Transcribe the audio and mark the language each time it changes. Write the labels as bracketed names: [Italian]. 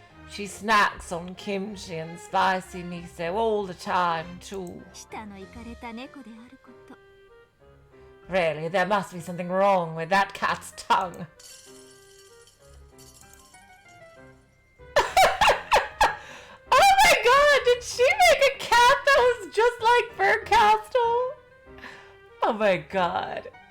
[English] She snacks on kimchi and spicy miso all the time, too. [Japanese] 舌のいかれた猫であること。 [English] Really, there must be something wrong with that cat's tongue. Oh my god, did she make a cat that was just like Bernkastel? Oh my god.